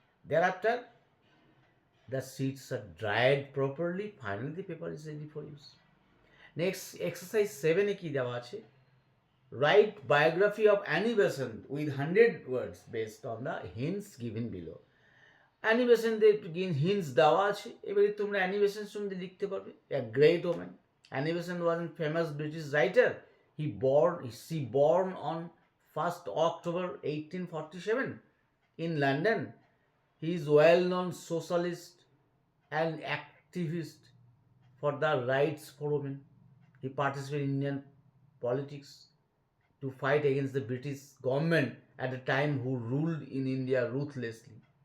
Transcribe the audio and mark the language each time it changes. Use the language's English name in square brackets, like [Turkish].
[English] Thereafter, the sheets are dried properly. Finally, the paper is ready for use. Next, exercise 7 [Bangla] এ কি দেওয়া আছে? [English] Write biography of Annie Besant with 100 words based on the hints given below. [Bangla] Annie বেসেন্টের hints দেওয়া আছে, এবারে তোমরা Annie Bessent সম্বন্ধে লিখতে পারবে। [English] A great woman. Annie Besant was an famous British writer. She born on 1st October 1847 in London. He is well-known socialist and activist for the rights for women. He participated in Indian politics to fight against the British government at the time who ruled in India ruthlessly.